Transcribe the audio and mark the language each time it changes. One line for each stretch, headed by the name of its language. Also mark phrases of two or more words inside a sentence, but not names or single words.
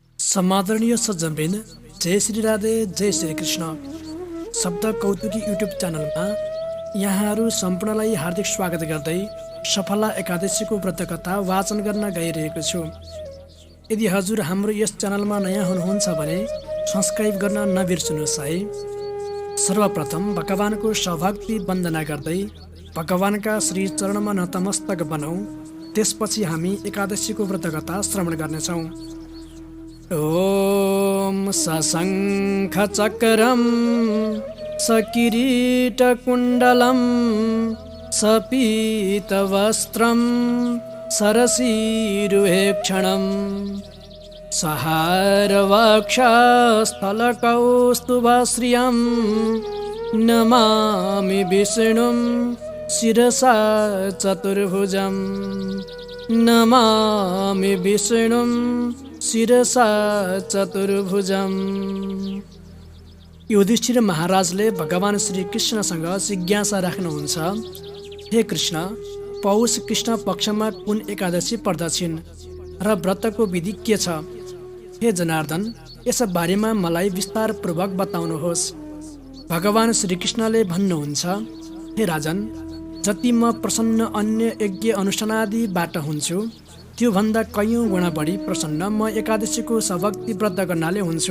Nepali: समादरणीय सज्जनवृन्द, जय श्री राधे, जय श्री कृष्ण। शब्द कौतुकी युट्युब च्यानलमा यहाँहरू सम्पूर्णलाई हार्दिक स्वागत गर्दै सफला एकादशीको व्रतकथा वाचन गर्न गइरहेको छु। यदि हजुर हाम्रो यस च्यानलमा नयाँ हुनुहुन्छ भने सब्स्क्राइब गर्न नबिर्सनुहोस् है। सर्वप्रथम भगवानको सौभक्ति वन्दना गर्दै भगवानका श्री चरणमा नतमस्तक बनौँ। त्यसपछि हामी एकादशीको व्रतकथा श्रवण गर्नेछौँ।
Sanskrit: ओम सशंख चक्रम सकिरीटकुण्डलं सपीतवस्त्रं सरसीरुहेक्षणं सहारवक्षस्थलकौस्तुभश्रियं नमामि विष्णुं शिरसा चतुर्भुजं नमामि विष्णुं शिरसा चतुर्भुजम।
Nepali: युधिष्ठिर महाराजले भगवान श्री कृष्णसँग जिज्ञासा राख्नुहुन्छ, हे कृष्ण, पौष कृष्ण पक्षमा कुन एकादशी पर्दछिन् र व्रतको विधि के छ? हे जनार्दन, यस बारेमा मलाई विस्तारपूर्वक बताउनुहोस्। भगवान श्रीकृष्णले भन्नुहुन्छ, हे राजन, जति म प्रसन्न अन्य यज्ञ अनुष्ठानादिबाट हुन्छु त्योभन्दा कैयौँ गुणा बढी प्रसन्न म एकादशीको सभक्ति व्रत गर्नाले हुन्छु।